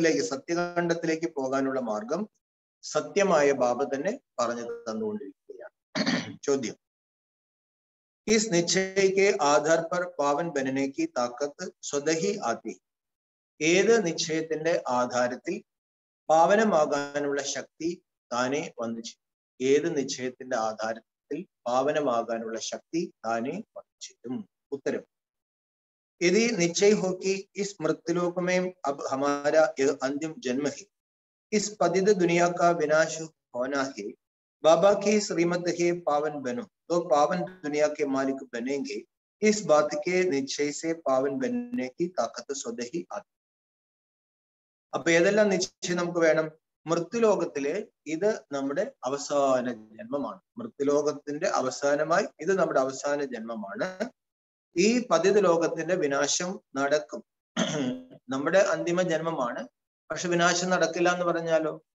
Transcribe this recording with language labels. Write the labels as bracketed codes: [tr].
[ml] സത്യഖണ്ഡത്തിലേക്ക് പോകാനുള്ള മാർഗം സത്യമായ ബാബ തന്നെ പറഞ്ഞു തന്നുകൊണ്ടിരിക്കുകയാണ്. ചോദ്യം: [hi] इस निश्चय के आधार पर पावन बनने की ताकत स्वतः ही आती है. [ml] ഏത് നിശ്ചയത്തിന്റെ ആധാരത്തിൽ പാവനമാകാനുള്ള ശക്തി താനെ വന്നു ചേരും? ഏത് നിശ്ചയത്തിന്റെ ആധാരത്തിൽ പാവനമാകാനുള്ള ശക്തി താനെ വന്നു ചേരും? ഉത്തരം: [hi] यदि निश्चय हो कि इस मृत्युलोक में अब हमारा यह अंतिम जन्म है, इस पतित दुनिया का विनाश होना है, बाबा की श्रीमत है पावन बनो, तो पावन दुनिया के मालिक बनेंगे. इस बात के निश्चय से पावन बनने की ताकत स्वतः ही आती. [ml] അപ്പൊ ഏതെല്ലാം നിശ്ചയം നമുക്ക് വേണം? മൃത്യുലോകത്തിലെ ഇത് നമ്മുടെ അവസാന ജന്മമാണ്. മൃത്യുലോകത്തിന്റെ അവസാനമായി ഇത് നമ്മുടെ അവസാന ജന്മമാണ്. ഈ പതിത ലോകത്തിന്റെ വിനാശം നടക്കും. നമ്മുടെ അന്തിമ ജന്മമാണ്, പക്ഷെ വിനാശം നടക്കില്ല എന്ന് പറഞ്ഞാലോ?